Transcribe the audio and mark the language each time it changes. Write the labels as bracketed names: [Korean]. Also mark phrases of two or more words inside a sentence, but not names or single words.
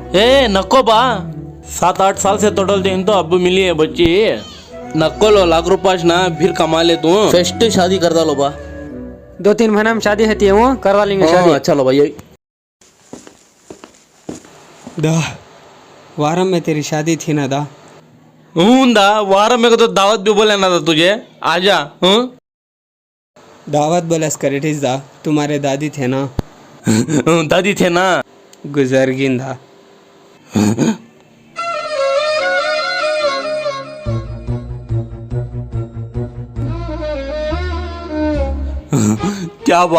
[Deccan] ए नको बा 7-8 साल से तोड़ल दिन तो अब मिली है बच्ची नको लो ₹1,00,000 ना फिर कमा ले तू ఫస్ట్ शादी कर डालो बा 2-3 महीना में शादी होती है वो करवा लेंगे हाँ, शादी अच्छा लो भाई दा वारम में तेरी शादी थी ना दा दा वारम में को तो दावत भी बोले ना था तुझे आजा दावत बोलस करेटिस दा तुम्हारे दादी थे ना दादी थे ना गुजरगिन दा क्या बा